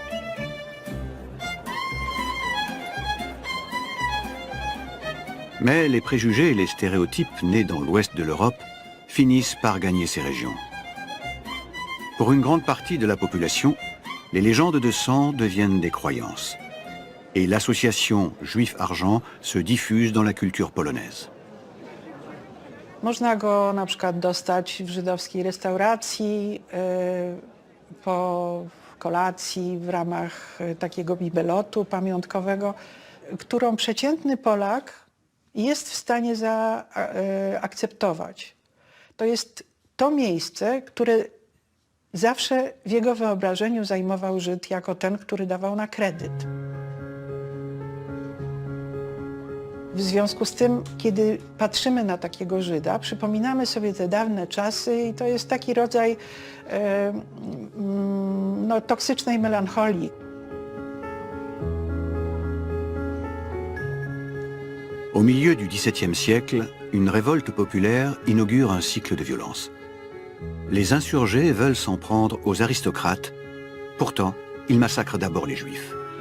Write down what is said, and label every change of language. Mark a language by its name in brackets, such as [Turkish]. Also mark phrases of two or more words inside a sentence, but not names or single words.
[French] Mais les préjugés et les stéréotypes nés dans l'ouest de l'Europe finissent par gagner ces régions. Pour une grande partie de la population, les légendes de sang deviennent des croyances. Et l'association Juif-Argent se diffuse dans la culture polonaise. [Polish] Można go na przykład dostać w żydowskiej restauracji, po kolacji w ramach takiego bibelotu pamiątkowego, którą przeciętny Polak jest w stanie zaakceptować. To jest to miejsce, które zawsze w jego wyobrażeniu zajmował Żyd jako ten, który dawał na kredyt. W związku z tym, kiedy patrzymy na takiego Żyda, przypominamy sobie te dawne czasy i to jest taki rodzaj toksycznej melancholii. [French] Au milieu du XVIIe siècle, une révolte populaire inaugure un cycle de violence. Les insurgés veulent s'en prendre aux aristocrates, pourtant, ils massacrent d'abord les Juifs.